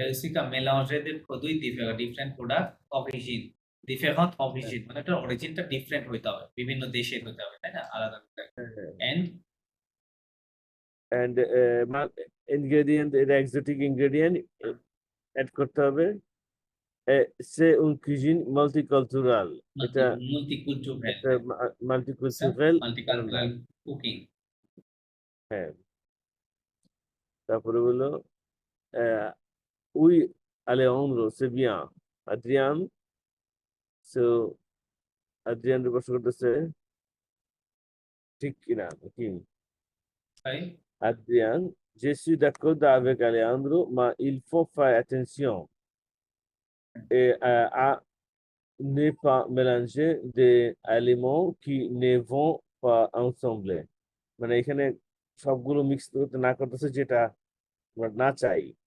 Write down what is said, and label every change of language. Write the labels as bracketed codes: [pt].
[fr] réussir à mélanger des produits différents, [en] different products origin, different origin, [bn] মানে এটা অরিজিনটা different হইতে হবে, বিভিন্ন দেশের হইতে হবে, তাই না? আলাদা আলাদা। And [en] And ingredient, exotic ingredient add করতে হবে। [fr] C'est une cuisine multiculturelle. [bn] এটা [en] multicultural, [bn] একটা multicultural [en] multicultural cooking. [bn] হ্যাঁ, তারপরে হলো [fr] oui, Alejandro, c'est bien. [bn] Adrian, so Adrian প্রশ্ন করতেছে ঠিক কিনা কি? [en] Right? [fr] Adrian, je suis d'accord avec Alejandro, mais il faut faire attention et à ne pas mélanger des aliments qui ne vont pas ensemble. [bn] মানে এখানে সবগুলো মিক্স করতে না করতেছে, যেটা আমরা না চাই।